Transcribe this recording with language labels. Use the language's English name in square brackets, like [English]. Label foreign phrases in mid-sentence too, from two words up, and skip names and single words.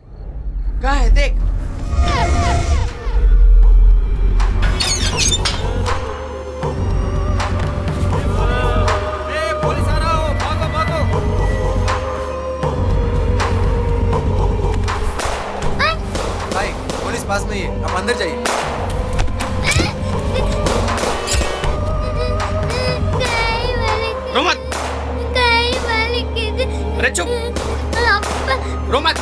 [Hindi] कहाँ है देख। पुलिस आ रहा हो भागो भागो। भाई पुलिस पास में ही है आप अंदर जाइए [Tamil] கை வலிக்குது. [Hindi] रो मत। [Tamil] கை வலிக்குது. [Hindi] अरे चुप। [Tamil] அப்பா [Hindi] रो मत।